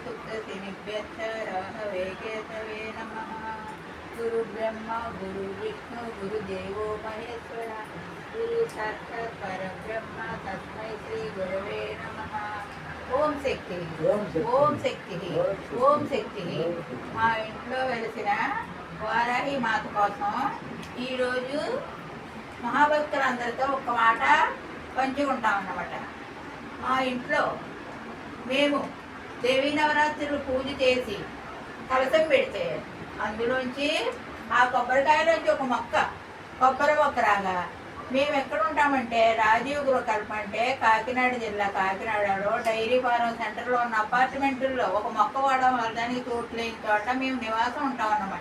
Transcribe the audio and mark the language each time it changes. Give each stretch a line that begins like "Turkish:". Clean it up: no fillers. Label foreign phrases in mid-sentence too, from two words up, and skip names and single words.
Sanskrit: तेजस्विनिभ्यश्च राहवे केतवे नमः। गुरु ब्रह्मा गुरु विष्णु गुरुदेवो महेश्वर गुरु साक्षात् परब्रह्म तस्मै श्री गुरवे नमः। ॐ शक्ति ॐ शक्ति ॐ शक्ति.
Telugu: మా ఇంట్లో వెలిసిన వారాహి మాత కోసం ఈరోజు మహాభక్తులందరితో ఒక మాట పంచుకుంటాం అన్నమాట. మా ఇంట్లో మేము దేవీ నవరాత్రులు పూజ చేసి కలసం పెడితే అందులోంచి ఆ కొబ్బరికాయలోంచి ఒక కొబ్బరి మొక్క రాగా మేము ఎక్కడ ఉంటామంటే రాజీవ్ గృహకల్ప అంటే కాకినాడ జిల్లా కాకినాడలో డైరీ ఫారం సెంటర్లో ఉన్న అపార్ట్మెంటుల్లో ఒక మొక్క వాడడం వల్లడానికి చోటు లేని చోట మేము నివాసం ఉంటాం అన్నమాట.